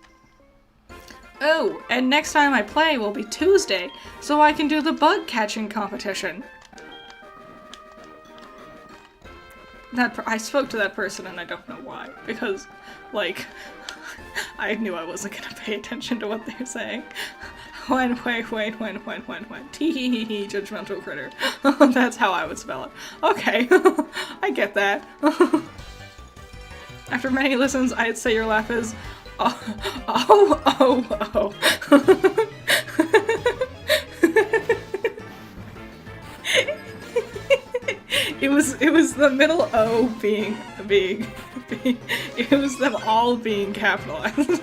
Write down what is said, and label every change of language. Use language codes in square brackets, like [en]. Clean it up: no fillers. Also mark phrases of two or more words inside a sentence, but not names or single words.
[en] Oh, and next time I play will be Tuesday, so I can do the bug catching competition. I spoke to that person and I don't know why, because, like, I knew I wasn't gonna pay attention to what they were saying. When, tee-hee-hee-hee, judgmental critter. That's how I would spell it. Okay, I get that. After many listens, I'd say your laugh is, oh. It was the middle O being, it was them all being capitalized.